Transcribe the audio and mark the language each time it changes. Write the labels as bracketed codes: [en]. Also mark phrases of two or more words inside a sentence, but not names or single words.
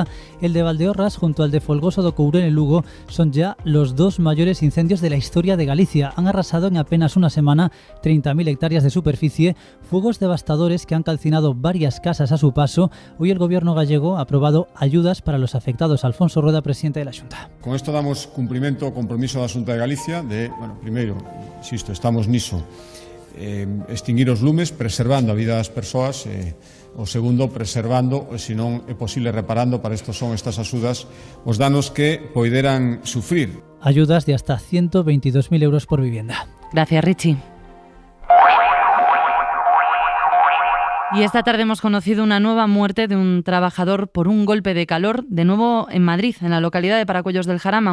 [es] El de Valdeorras, junto al de Folgoso do Courel en Lugo, son ya los 2 mayores incendios de la historia de Galicia. Han arrasado en apenas una semana 30.000 hectáreas de superficie, fuegos devastadores que han calcinado varias casas a su paso. Hoy el gobierno gallego ha aprobado ayudas para los afectados. Alfonso Rueda, presidente de la Xunta. [gl] Con esto damos cumprimento ao compromiso da Xunta de Galicia de, primeiro, insisto, estamos niso, extinguir os lumes, preservando a vida das persoas, o segundo, preservando, se non é posible, reparando, para isto son estas axudas, os danos que poideran sufrir. [es] Ayudas de hasta 122.000 euros por vivienda. Gracias, Richie. Y esta tarde hemos conocido una nueva muerte de un trabajador por un golpe de calor, de nuevo en Madrid, en la localidad de Paracuellos del Jarama.